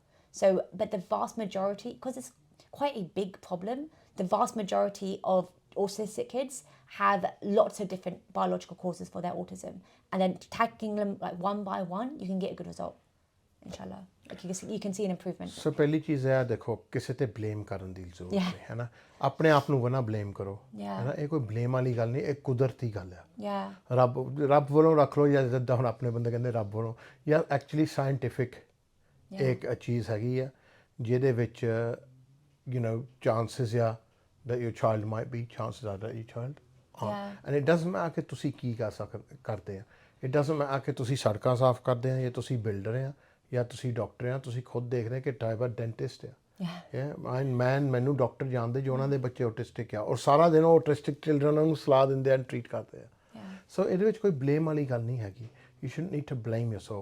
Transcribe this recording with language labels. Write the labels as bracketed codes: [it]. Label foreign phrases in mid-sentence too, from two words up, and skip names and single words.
[en] So, but the vast majority, because it's quite a big problem, the vast majority of autistic kids have lots of different biological causes for their autism, and then tackling them like one by one, you can get a good result, inshallah. Like you can see an improvement. [pa] So ਪਹਿਲੀ ਚੀਜ਼ ਹੈ, ਦੇਖੋ ਕਿਸੇ ਤੇ ਬਲੇਮ ਕਰਨ ਦੀ ਜ਼ਰੂਰਤ ਨਹੀਂ ਹੈ ਨਾ, ਆਪਣੇ ਆਪ ਨੂੰ ਨਾ ਬਲੇਮ ਕਰੋ, ਹੈ ਨਾ। ਇਹ ਕੋਈ ਬਲੇਮ ਵਾਲੀ ਗੱਲ ਨਹੀਂ, ਇਹ ਕੁਦਰਤੀ ਗੱਲ ਆ। ਰੱਬ ਵੱਲੋਂ ਰੱਖ ਲਓ, ਜਾਂ ਜਿੱਦਾਂ ਹੁਣ ਆਪਣੇ ਬੰਦੇ ਕਹਿੰਦੇ ਰੱਬ ਵੱਲੋਂ, ਜਾਂ [en] actually scientific [pa] ਇੱਕ ਚੀਜ਼ ਹੈਗੀ ਆ ਜਿਹਦੇ ਵਿੱਚ chances ਆ [en] that your child might be, chances are that your child aren't. And it doesn't matter [pa] ਕਿ ਤੁਸੀਂ ਕੀ ਕਰਦੇ ਆ, [en] it doesn't matter [pa] ਕਿ ਤੁਸੀਂ ਸੜਕਾਂ ਸਾਫ਼ ਕਰਦੇ ਆ, ਜਾਂ ਤੁਸੀਂ ਬਿਲਡਰ ਆ, ਜਾਂ ਤੁਸੀਂ ਡਾਕਟਰ ਆ, ਤੁਸੀਂ ਖੁਦ ਦੇਖਦੇ ਕਿ ਟਾਈਬਾ ਡੈਂਟਿਸਟ ਆ। ਮੈਨੂੰ ਡਾਕਟਰ ਜਾਣਦੇ ਜੋ ਉਹਨਾਂ ਦੇ ਬੱਚੇ ਆਟਿਸਟਿਕ ਆ, ਔਰ ਸਾਰਾ ਦਿਨ ਉਹ [en] autistic children [pa] ਨੂੰ ਸਲਾਹ ਦਿੰਦੇ ਆ, ਟਰੀਟ ਕਰਦੇ ਆ। ਸੋ ਇਹਦੇ ਵਿੱਚ ਕੋਈ ਬਲੇਮ ਵਾਲੀ ਗੱਲ ਨਹੀਂ ਹੈਗੀ। [en] you should need to blame yourself.